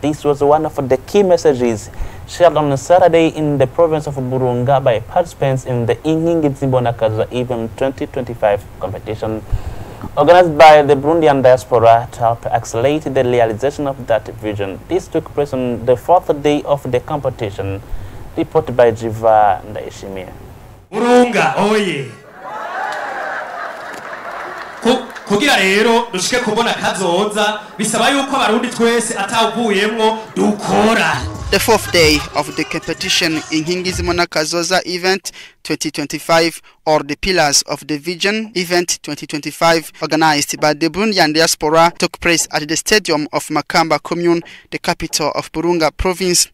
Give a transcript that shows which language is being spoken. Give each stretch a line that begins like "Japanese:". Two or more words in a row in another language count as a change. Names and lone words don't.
English: This was one of the key messages shared on Saturday in the province of Burunga by participants in the Inkingi Zimbonakaza Event 2025 competition, organized by the Burundian diaspora to help accelerate the realization of that vision. This took place on the 4th day of the competition. Reported by Jiva Ndaishimia. Burunga, oye!
Rundi: Kugira rero dushike kubona kazoza bisaba yuko abarundi twese atavuyemwo dukora.
English: The 4th day of the competition in Hingizimona Kazoza Event 2025, or the Pillars of the Vision Event 2025, organized by the Burundian diaspora, took place at the stadium of Makamba Commune, the capital of Burunga province.